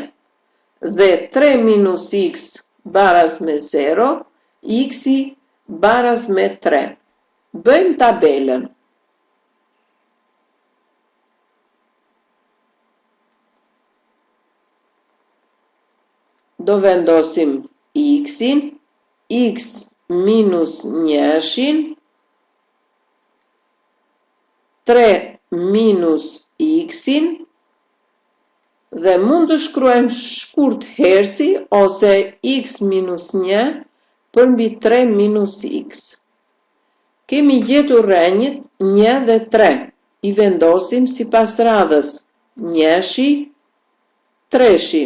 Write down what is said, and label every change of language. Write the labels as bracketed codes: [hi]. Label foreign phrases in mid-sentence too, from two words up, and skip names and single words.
[sq] Dhe 3 minus x baraz me 0, x i baraz me 3. Bëjmë tabelën. Do vendosim x-in, x minus 1-shin, 3 minus x-in, dhe mund të shkruajmë shkurt hersi ose x minus 1 për mbi 3 minus x. Kemi gjetur rënjët 1 dhe 3. I vendosim sipas radhës 1-shi, 3-shi.